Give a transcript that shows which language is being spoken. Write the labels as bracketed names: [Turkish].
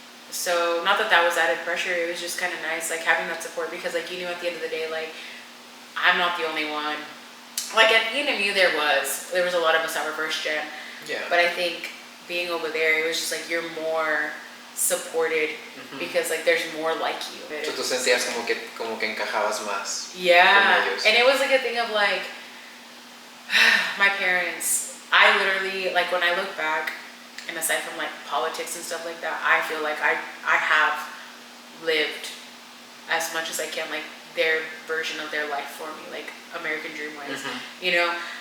[English] So not that was added pressure, it was just kind of nice like having that support, because like you knew at the end of the day like I'm not the only one. Like at ENMU there was a lot of us that were first gen. Yeah. But I think being over there, it was just like you're more supported because like there's more like you. [Spanish] Tú sentías como que encajabas más. [English] Yeah. And it was like a thing of like my parents, I literally like when I look back, and aside from like politics and stuff like that, I feel like I have lived as much as I can, like their version of their life for me, like American dream wise, you know?